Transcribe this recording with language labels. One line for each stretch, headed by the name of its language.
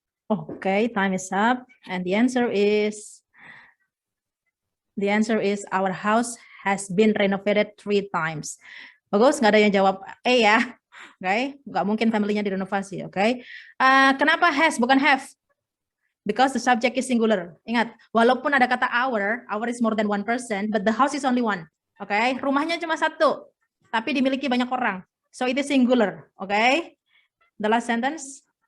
English: Okay, time is up, and the answer is our house has been renovated 3 times.
Indonesian: Bagus, nggak ada yang jawab ya. Okay, nggak mungkin family-nya direnovasi.
English: Okay,
Indonesian: kenapa has bukan have?
English: Because the subject is singular.
Indonesian: Ingat, walaupun ada kata
English: our is more than one person, but the house is only one.
Indonesian: Okay, rumahnya cuma 1, tapi dimiliki banyak orang.
English: So it is singular. Okay, the last sentence.